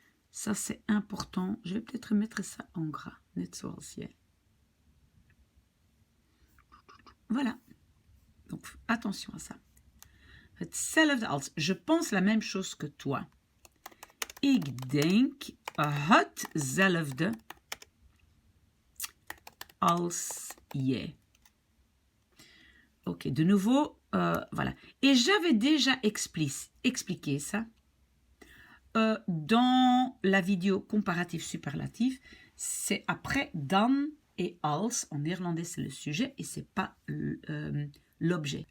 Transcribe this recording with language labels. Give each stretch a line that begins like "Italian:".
French: Ça, c'est important. Je vais peut-être mettre ça en gras.
Dutch: Net zoals jij.
French: Voilà. Donc, attention à ça.
Dutch: Hetzelfde als.
French: Je pense la même chose que toi.
Dutch: Ik denk hetzelfde als jij.
French: Ok, de nouveau, voilà. Et j'avais déjà expliqué ça dans la vidéo comparatif superlatif. C'est après dan et als. En néerlandais, c'est le sujet et c'est pas l'objet.